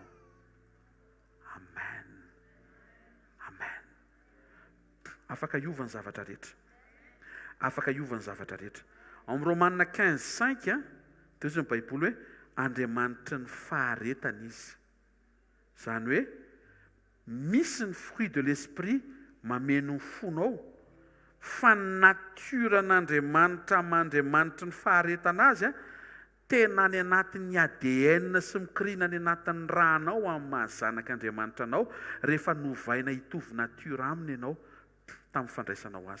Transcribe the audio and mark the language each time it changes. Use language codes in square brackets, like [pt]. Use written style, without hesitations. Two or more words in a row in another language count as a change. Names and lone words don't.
[mg] Amen. Amen. Afaka iovany zavatra rehetra. Afaka iovany zavatra rehetra. Amin'ny Romanina 15:5 dia izy ny Baiboly hoe Andriamanitra ny faharetana izy. Zany hoe misy ny [fr] fruit de l'esprit [mg] mameno ny fonao fa ny natiran'Andriamanitra mandriamanitra ny faharetana azy tena any anatin'ny ADN sy mikirina any anatin'ny ranao amin'ny mahazanak'Andriamanitra anao rehefa novaina hitovy natiora aminy ianao tamin'ny fandraisanao azy.